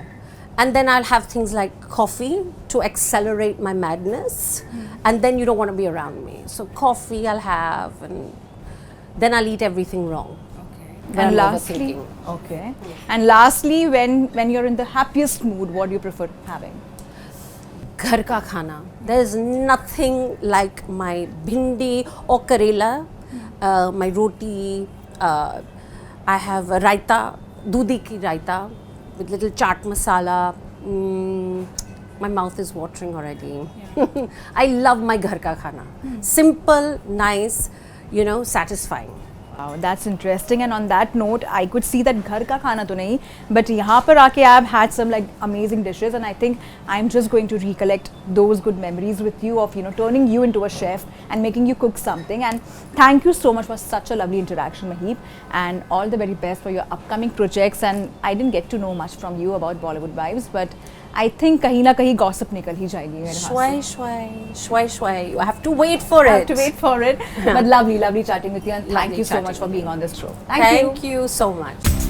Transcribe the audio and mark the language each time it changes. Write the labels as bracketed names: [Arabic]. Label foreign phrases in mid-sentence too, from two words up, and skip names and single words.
[English] And then I'll have things like coffee to accelerate my madness. And then you don't want to be around me. So coffee I'll have, and then I'll eat everything wrong. And lastly, and lastly, when you're in the happiest mood, what do you prefer having? [Hindi] घर का खाना. [English] There's nothing like my bhindi or karela, my roti. I have a raita, [Hindi] दूधी की रायता [English] with little [Hindi] चाट मसाला. [English] My mouth is watering already. Yeah. I love my [Hindi] घर का खाना. [English] Simple, nice, you know, satisfying. Wow, that's interesting. And on that note, I could see that [Hindi] घर का खाना तो नहीं, [English] but [Hindi] यहाँ पर आके [English] I've had some like amazing dishes, and I think I'm just going to recollect those good memories with you of, you know, turning you into a chef and making you cook something. And thank you so much for such a lovely interaction, Maheep, and all the very best for your upcoming projects. And I didn't get to know much from you about Bollywood vibes, but I think [Hindi] कहीं न कहीं gossip निकल ही जाएगी मेरे Shwai, shwai, shwai, shwai. [English] You have to wait for it. I have to wait for it. But lovely, lovely chatting with you, and thank you so much for being on this show. Thank you so much.